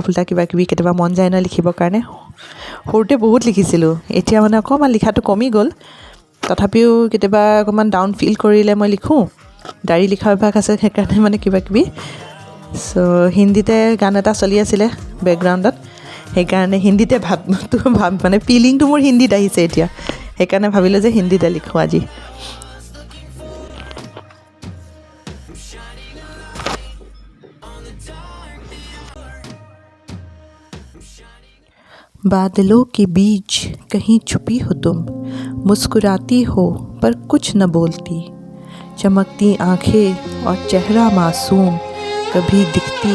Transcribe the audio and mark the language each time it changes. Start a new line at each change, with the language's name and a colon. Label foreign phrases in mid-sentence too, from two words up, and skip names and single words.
Assamese: ফুল্টা কিবা কিবি কেতিয়াবা মন যায় ন লিখিবৰ কাৰণে সৰুতে বহুত লিখিছিলোঁ এতিয়া মানে অকণমান লিখাটো কমি গ'ল তথাপিও কেতিয়াবা অকণমান
English: down feel
Assamese: কৰিলে মই লিখোঁ ডায়েৰী লিখা অভ্যাস আছে সেইকাৰণে মানে কিবা কিবি চ' হিন্দীতে গান এটা চলি আছিলে বেকগ্ৰাউণ্ডত সেইকাৰণে হিন্দীতে ভাব মানে ফিলিংটো মোৰ হিন্দীত আহিছে এতিয়া সেইকাৰণে ভাবিলোঁ যে হিন্দীতে লিখোঁ আজি
Hindi: बादलों के बीच कहीं छुपी हो तुम मुस्कुराती हो पर कुछ न बोलती चमकती आंखें और चेहरा मासूम कभी दिखती